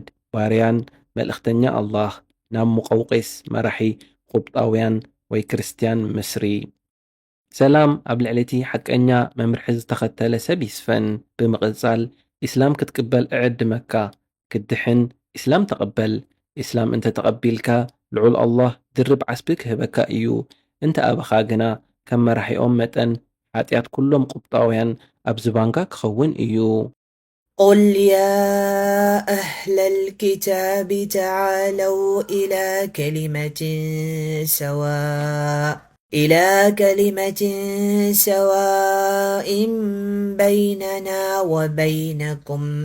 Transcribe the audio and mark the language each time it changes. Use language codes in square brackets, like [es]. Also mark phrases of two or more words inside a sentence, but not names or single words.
[ti] ባርያን መልእኽተኛ ኣላህ ናብ መቐውቄስ መራሒ ቁብጣውያን ወይ ክርስቲያን ምስሪ ሰላም ኣብ ልዕሊቲ ሓቀኛ መምርሒ ዝተኸተለ ሰብ ይስፈን። ብምቕጻል ኢስላም ክትቅበል እዕድመካ ክድሕን ኢስላም ተቐበል። ኢስላም እንተ ተቐቢልካ ልዑል ኣላህ ድርብ ዓስቢ ክህበካ እዩ። እንተ ኣበኻ ግና ከም መራሒኦም መጠን ሓጢኣት ኩሎም ቁብጣውያን ኣብ ዝባንካ ክኸውን እዩ። [ar] قل يا أهل الكتاب تعالوا إلى كلمة سواء بيننا وبينكم